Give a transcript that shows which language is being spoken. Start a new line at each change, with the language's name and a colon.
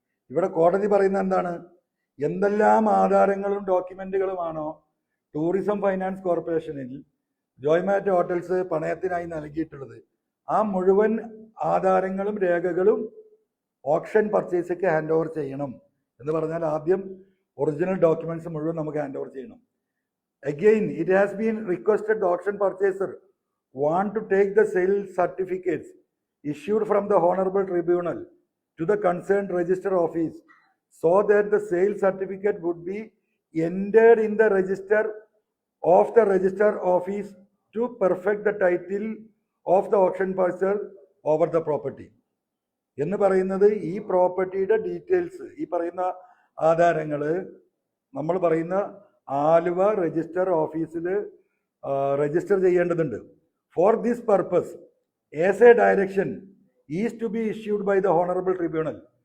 Malayalam: ഇവിടെ കോടതി പറയുന്നത് എന്താണ്? എന്തെല്ലാം ആധാരങ്ങളും ഡോക്യുമെന്റുകളുമാണോ ടൂറിസം ഫൈനാൻസ് കോർപ്പറേഷനിൽ ജോയ്മാറ്റോ ഹോട്ടൽസ് പണയത്തിനായി നൽകിയിട്ടുള്ളത്, ആ മുഴുവൻ ആധാരങ്ങളും രേഖകളും ഓപ്ഷൻ പർച്ചേസിക്ക് ഹാൻഡ് ഓവർ ചെയ്യണം എന്ന് പറഞ്ഞാൽ, ആദ്യം ഒറിജിനൽ ഡോക്യുമെന്റ്സ് മുഴുവൻ നമുക്ക് ഹാൻഡ് ഓവർ ചെയ്യണം.
English: Again, it has been requested the auction purchaser want to take the sale certificates issued from the Honorable Tribunal to the concerned register office so that the sale certificate would be entered in the register of the register office to perfect the title of the auction purchaser over the property.
Malayalam: എന്ന് പറയുന്നത് ഈ പ്രോപ്പർട്ടിയുടെ details, ഈ പറയുന്ന ആധാരങ്ങൾ നമ്മൾ പറയുന്ന Aluva register ഓഫീസിൽ register ചെയ്യേണ്ടതുണ്ട്.
English: For this purpose as a direction is to be issued by the honourable tribunal.